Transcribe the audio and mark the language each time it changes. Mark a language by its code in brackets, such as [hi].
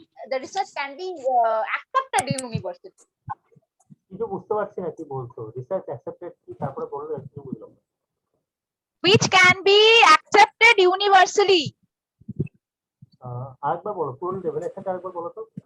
[en] The research can be accepted universally. [bn] কিছু বুঝতে পারছি না কি বলছো, রিসার্চ অ্যাকসেপ্টেড কি, তারপরে বললো কিছু বুঝলাম না। [en] Which can be accepted universally. [bn] আরেকবার বলো, ফুল ডেফিনেশনটা আরেকবার বলো তো।